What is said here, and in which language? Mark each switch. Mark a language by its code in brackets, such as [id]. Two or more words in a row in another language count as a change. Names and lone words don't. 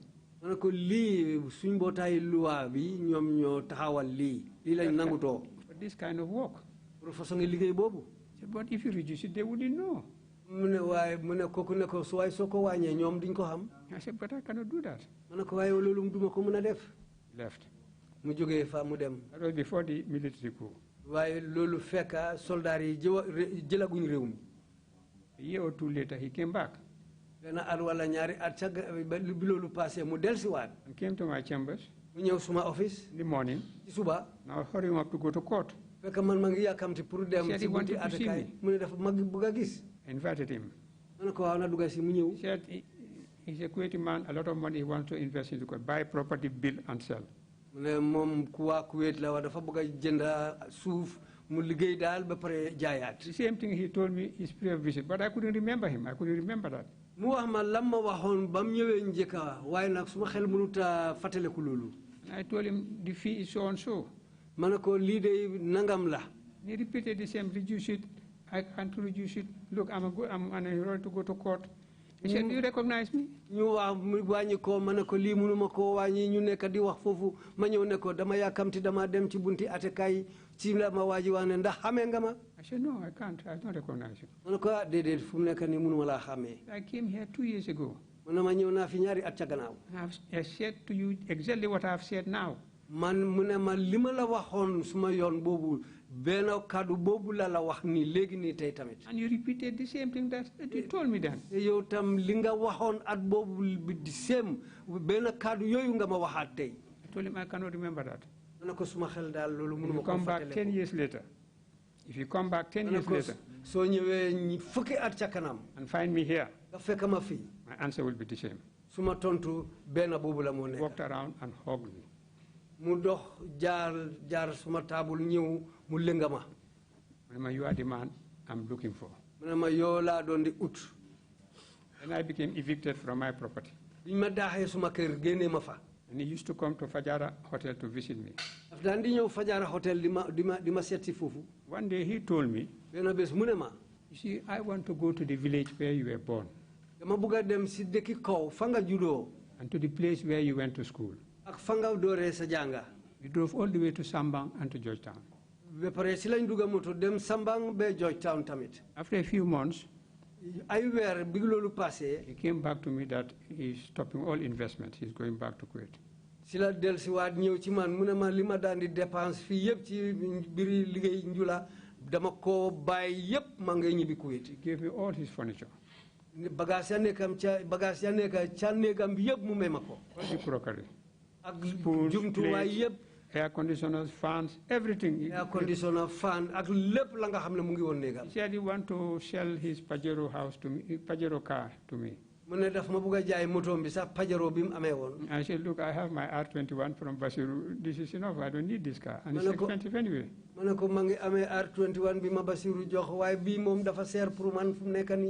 [en] For this kind of work. But if you reduce it, they wouldn't know. I said, but I cannot do that. left. [wo] mu jógee fa mu dem. [en] That was before the military coup. [wo] waaye loolu fekk soldat yi jëlaguñ réew mi. [en] A year or two later, he came back. [wo] benn at wala ñaari at ca bi loolu passé mu dellusiwaat. [en] And came to my chambers. [wo] mu ñëw suma office. [en] In the morning. [wo] ci suba. [en] Now hurrying up to go to court. [wo] fekk man ma ngi yàkkamti pour dem ci bunti attekaay mu ne dafa ma bëgg a gis. [en] I invited him. [wo] ma ne ko waaw na dugg si mu ñëw. [en] He said he's a Kuwaiti man, a lot of money he wants to invest in Kuwait, buy property, build and sell. [wo] mu ne moom ku waa Kuwait la wa dafa bëgg a jënd suuf mu liggéey daal ba pare jaayaat. [en] The same thing he told me his previous visit, but I couldn't remember him. I couldn't remember that. [wo] mu wax ma lam ma waxoon ba mu ñëwee njëkka waaye nag suma xel mënut a fàttaliku loolu. [en] I told him the fee is so and so. [wo] ma ne ko lii de nangam la. [en] He repeated the same, reduce it. I can't reduce it. Look, I'm ready to go to court. He said, do you recognize me? [wo] ñu wax wàññi ko ma ne ko lii mënuma ko wàññi ñu nekk di wax foofu ma ñëw ne ko dama yàkkamti dama dem ci bunti attekaay ci la ma waa ji wax ne ndax xamee nga ma. [en] I said, no, I can't. I don't recognize you. [wo] ma ne ko déedéet fu mu nekk nii mënuma laa xamee. [en] I came here 2 years ago. [wo] ma ne ma ñëw naa fi ñaari at ca gannaaw. [en] I said to you exactly what I have said now. [wo] man mu ne ma li ma la waxoon suma yoon boobu benn kàddu boobu la wax nii léegi nii tey tamit. [en] And you repeated the same thing that you told me then. [wo] yow tam li nga waxoon at boobu bi di same benn kàddu yooyu nga ma waxaat tey. [en] I told him I cannot remember that. [wo] ma ne ko suma xel daal loolu mënuma ko [en] come back 10 years later. If you come back 10 years later. [wo] soo ñëwee fukki at ca kanam. [en] And find me here. [wo] nga fekk ma fii. [en] My answer will be the same. [wo] suma tontu benn boobu la moo nekk. [en] Walked around and hugged me. [wo] mu dox jaar suma taabul ñëw mu lënga ma. [en] You are the man I'm looking for. [wo] mu ne ma yoo laa doon di ut. [en] And I became evicted from my property. [wo] biñ ma daaxee suma kër génnee ma fa. [en] And he used to come to Fajara Hotel to visit me. [wo] daf daan di ñëw Fajara Hotel di ma seet si foofu. [en] One day he told me, [wo] benn bés mu ne ma. [en] you see, I want to go to the village where you were born. [wo] dama bëgg a dem si dëkki kaw fa nga juddoo. [en] And to the place where you went to school. [wo] ak fa nga dooree sa jànga. [en] We drove all the way to Sambang and to Georgetown. [wo] ba pare si lañ dugg moto dem Sambang ba Georgetown tamit. [en] After a few months, [wo] ay weer bi loolu passé. [en] he came back to me that he's stopping all investment. He's going back to Kuwait. [wo] si la dellusiwaat ñëw ci man mu ne ma li ma daan di dépense fii yëpp ci biri liggéey njula dama ko bàyyi yëpp ma ngay ñibbi Kuwait. [en] He gave me all his furniture. [wo] bagage ya nekk ca néegam bi yëpp mu may ma ko. [en] All the crockery. [wo] ak jumtuwaay yëpp. [en] Air conditioners, fans, everything. Air conditioner, [wo] fan, ak lépp la nga xam ne mu ngi woon néegam. [en] He said he want to sell his Pajero house to me, Pajero car to me. mu ne daf ma bëgg a jaay moto bi sax Pajero bi mu amee woon. I said, look, I have my R21 from Basiru. This is enough. I don't need this car. And it's expensive anyway. [wo] ma ne ko ma ngi amee R21 bi ma Basiru jox waaye bii moom dafa seer pour man fu mu nekk nii.